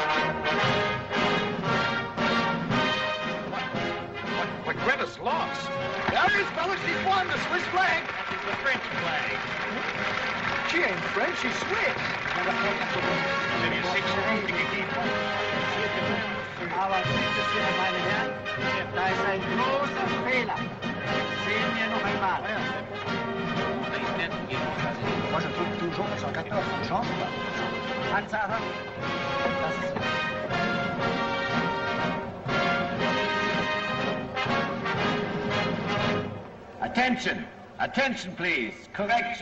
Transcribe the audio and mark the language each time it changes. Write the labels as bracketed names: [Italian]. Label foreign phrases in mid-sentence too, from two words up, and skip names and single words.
[English] But Greta's lost. There he is, fellas. He's won the Swiss flag. That is the French flag. She ain't French, she's Swiss. Maybe a 6-room gegeben. [German] Aber bitte sehr, meine Herren, da ist ein großer Fehler. Sehen wir noch einmal. [French] Moi, je trouve toujours que 114, on change pas. [German] Tatsache, das ist... [English] Attention! Attention, please. Correction.